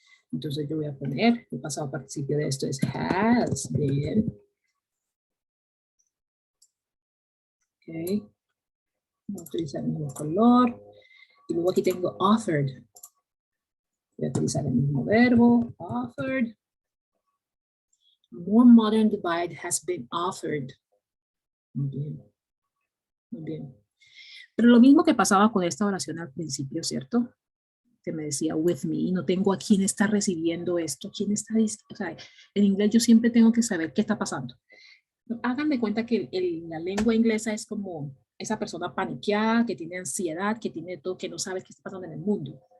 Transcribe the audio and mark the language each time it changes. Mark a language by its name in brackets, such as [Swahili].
[Spanish] Entonces yo voy a poner el pasado participio de esto es [English] has been. [Spanish] Ok. Voy a utilizar el mismo color. Y luego aquí tengo offered. Voy a utilizar el mismo verbo, offered. [English] More modern divide has been offered. [Spanish] Muy bien. Muy bien. Pero lo mismo que pasaba con esta oración al principio, ¿cierto? Que me decía with me, no tengo a quién está recibiendo esto, quién está, o sea, en inglés yo siempre tengo que saber qué está pasando. Hagan de cuenta que la lengua inglesa es como esa persona paniqueada, que tiene ansiedad, que tiene todo, que no sabe qué está pasando en el mundo.